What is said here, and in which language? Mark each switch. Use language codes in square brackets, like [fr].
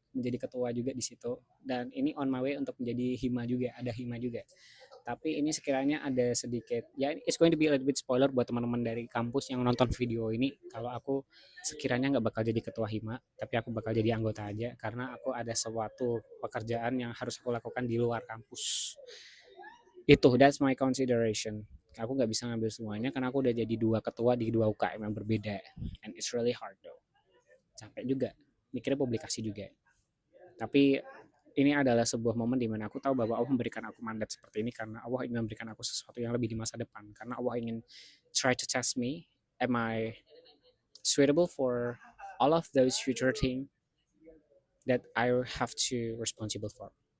[id] menjadi ketua juga di situ, dan ini [en] on my way [id] untuk menjadi hima juga, ada hima juga. Tapi ini sekiranya ada sedikit, ya [en] it's going to be a little bit spoiler [id] buat teman-teman dari kampus yang nonton video ini. Kalau aku sekiranya nggak bakal jadi ketua hima, tapi aku bakal jadi anggota aja karena aku ada suatu pekerjaan yang harus aku lakukan di luar kampus. Itu, [en] that's my consideration. [id] Aku nggak bisa ngambil semuanya karena aku udah jadi dua ketua di dua UKM yang berbeda, [en] and it's really hard though. [id] Capek juga, mikirnya publikasi juga. Tapi ini adalah sebuah momen di mana aku tahu bahwa Allah memberikan aku mandat seperti ini karena Allah ingin memberikan aku sesuatu yang lebih di masa depan. Karena Allah ingin [en] try to test me, am I suitable for all of those future things that I have to responsible for.